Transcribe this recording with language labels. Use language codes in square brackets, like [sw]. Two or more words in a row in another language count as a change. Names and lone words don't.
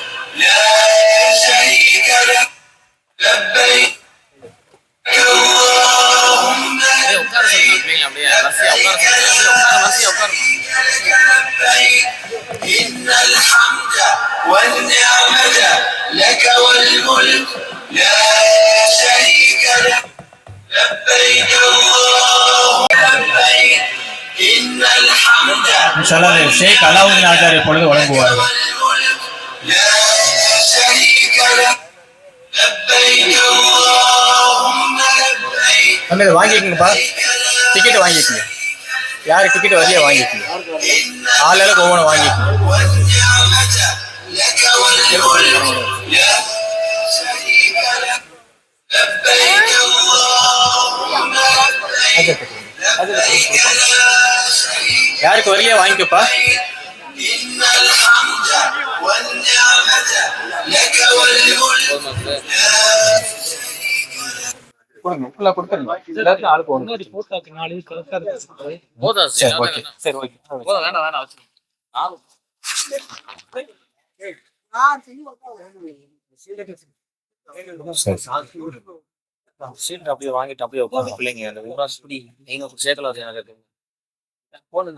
[ar] لا شريك لك لبيك اللهم لبيك إن الحمد والنعمة لك والملك لا شريك لك لبيك اللهم لبيك إن الحمد [ta] இன்ஷால்லா ஷேக் அலாவுதீன் ஆச்சார் இப்பொழுது வழங்குவார்கள். [ar] والملك لا شريك لك لبيك اللهم لبيك [ta] நம்ம இதை வாங்கிக்கங்கப்பா, டிக்கெட் வாங்கிக்கங்க. யாரு டிக்கெட் வரையா வாங்கிக்கங்க, ஆளுக்கு ஒவ்வொன்று வாங்கிக்கங்க. [ar] والنعمة لك والملك لا شريك لك لبيك اللهم لبيك لبيك لا شريك [ta] யாருக்கு வரலையா வாங்கிக்கப்பா. [ar] إن الحمد والنعمة لك والملك لا [ta] கொடுங்க, ஃபுல்லா கொடுத்துருங்க. எல்லாத்துக்கும் ஆளுக்கு ஒன்று. சரி, ஓகே. சரி, ஓகே. சீட் அப்படியே வாங்கிட்டு அப்படியே உட்காந்து பிள்ளைங்க அந்த ஊராஸ்படி நீங்க சேர்க்கல எனக்கு போனுங்க.